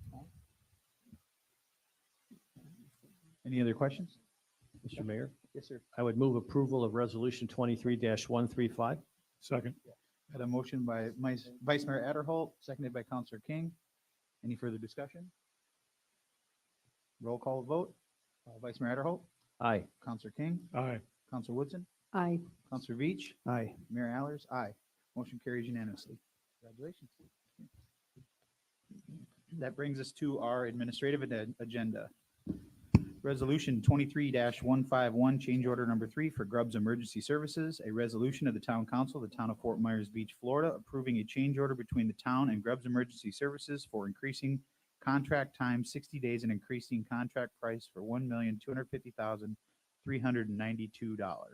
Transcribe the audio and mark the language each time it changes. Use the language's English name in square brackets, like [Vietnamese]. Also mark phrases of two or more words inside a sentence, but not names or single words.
[English] Any other questions? Mr. Mayor, Yes, sir. I would move approval of Resolution 23-135. Second. Had a motion by Vice Mayor Adderholt, seconded by Councilor King. Any further discussion? Roll call vote. Vice Mayor Adderholt, Aye. Councilor King, Aye. Councilor Woodson, Aye. Councilor Veach, Aye. Mayor Allers, aye. Motion carries unanimously. Congratulations. That brings us to our administrative agenda. Resolution 23-151, change order number 3 for Grubbs Emergency Services, a resolution of the Town Council of the Town of Fort Myers Beach, Florida, approving a change order between the town and Grubbs Emergency Services for increasing contract time 60 days and increasing contract price for $1,250,392.